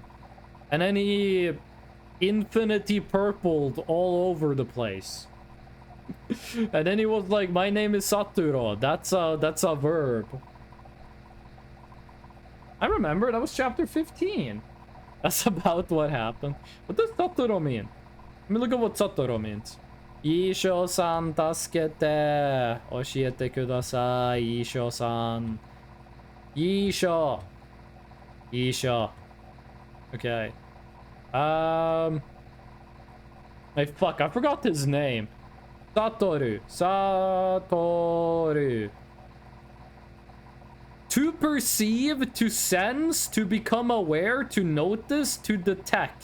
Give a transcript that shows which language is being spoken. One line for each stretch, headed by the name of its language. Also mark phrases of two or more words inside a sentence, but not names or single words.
English: And then he infinity purpled all over the place. And then he was like, my name is Saturo. That's a verb. I remember, that was chapter 15. That's about what happened. What does Saturo mean? Let me look at what Saturo means.
Japanese: Isho-san tasukete. Oshiete kudasai, Isho-san. Isho. Isho.
English: Okay. Fuck, I forgot his name. Satoru. Satoru. To perceive, to sense, to become aware, to notice, to detect.